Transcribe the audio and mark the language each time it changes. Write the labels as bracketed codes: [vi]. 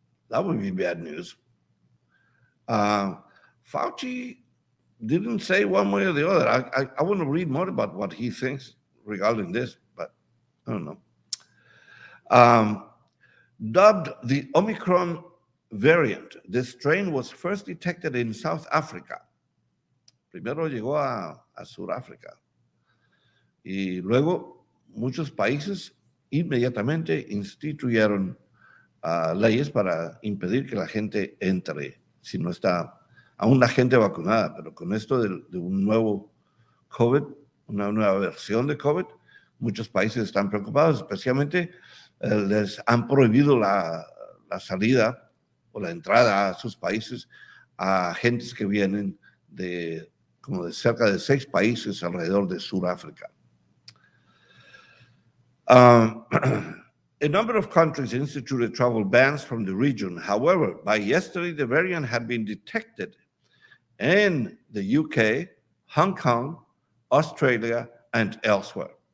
[en] That would be bad news. Fauci didn't say one way or the other. I want to read more about what he thinks regarding this, but I don't know. Dubbed the Omicron variant, this strain was first detected in South Africa. [es] Primero llegó a Sudáfrica y luego muchos países inmediatamente instituyeron leyes para impedir que la gente entre, si no está aún la gente vacunada, pero con esto de un nuevo COVID, una nueva versión de COVID, muchos países están preocupados, especialmente les han prohibido la salida o la entrada a sus países a gentes que vienen de cerca de 6 países alrededor de Sudáfrica. [en] A number of countries instituted travel bans from the region. However, by yesterday, the variant had been detected in the UK, Hong Kong, Australia, and elsewhere.